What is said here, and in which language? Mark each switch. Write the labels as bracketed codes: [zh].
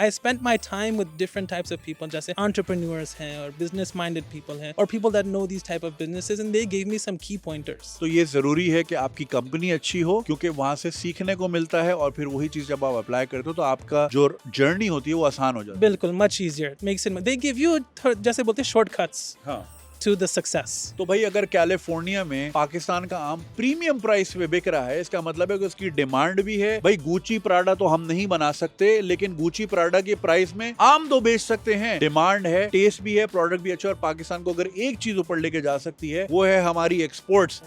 [en] I spent my time with different types of people, [hi] jaise [en] entrepreneurs [hi] hain or [en] business minded people [hi] hain [en] or people that know these type of businesses, and they gave me some key pointers. [hi] तो ये जरूरी है कि आपकी company अच्छी हो, क्योंकि वहां से सीखने को मिलता है और फिर वही चीज जब आप अप्लाई करते हो तो आपका जो जर्नी होती है वो आसान हो जाती है। बिल्कुल, [en] much easier. It makes it, they give you [hi] जैसे बोलते हैं [en] shortcuts. [hi] हाँ, [en] to the success. [hi] तो भाई अगर कैलिफोर्निया में पाकिस्तान का आम प्रीमियम प्राइस पे बिक रहा है, इसका मतलब है कि उसकी डिमांड भी है। भाई गुची प्राडा तो हम नहीं बना सकते, लेकिन गुची प्राडा के प्राइस में आम तो बेच सकते हैं। डिमांड है, टेस्ट भी है, प्रोडक्ट भी अच्छा। और पाकिस्तान को अगर एक चीज ऊपर लेके जा सकती है वो है हमारी एक्सपोर्ट्स।